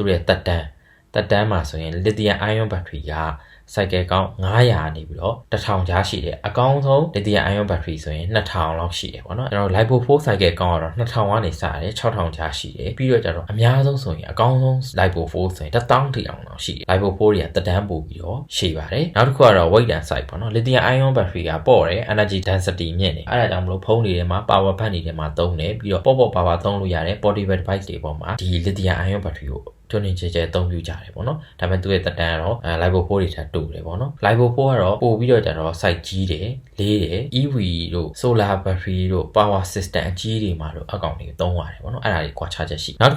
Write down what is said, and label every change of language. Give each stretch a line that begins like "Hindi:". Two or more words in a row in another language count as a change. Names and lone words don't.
Burmese: တို့ရဲ့သက်တမ်းမှာဆိုရင်
English: lithium ion battery
Burmese: က
English: cycle count
Burmese: 900နေပြီးတော့1000ကြားရှိတယ်အကောင်းဆုံး
English: lithium ion battery
Burmese: ဆိုရင်2000လောက်ရှိတယ်ပေါ့နော်အဲ့တော့ LiPo 4
English: cycle count
Burmese: ကတော့2000ကနေစတယ်6000ကြားရှိတယ်ပြီးတော့ကျတော့အများဆုံးဆိုရင်အကောင်းဆုံး LiPo 4ဆိုရင်1000ထိအောင်လောက်ရှိတယ် LiPo 4တွေကတက်တန်းပို့ပြီးတော့ရှည်ပါတယ်နောက်တစ်ခုကတော့
English: weight and size
Burmese: ပေါ့နော်
English: lithium ion battery
Burmese: ကပေါ့တယ်
English: energy density
Burmese: မြင့်တယ်အဲ့ဒါကြောင့်မလို့ဖုန်းတွေထဲမှာ power bank တွေထဲမှာသုံးတယ်ပြီးတော့ပေါ့ power သုံးလို့ရတယ်
English: portable device
Burmese: တွေပေါ်မှာဒီ
English: lithium ion battery
Burmese: ကိုတွင်းကျဲအသုံးပြုကြတယ်ပေါ့နော်ဒါပေမဲ့သူ့ရဲ့တက်တန်းကတော့LiPo 4တွေထပ်တူတယ်ပေါ့နော် LiPo 4 ကတော့ပို့ပြီးတော့ကျတော့ site ကြီးတယ်လေးတယ် EV တို့
English: solar battery
Burmese: တို့
English: power system
Burmese: အကြီးတွေမှာတော့အကောင်တွေသုံးရတယ်ပေါ့နော်အဲ့ဒါတွေကွာခြားချက်ရှိနောက်တစ်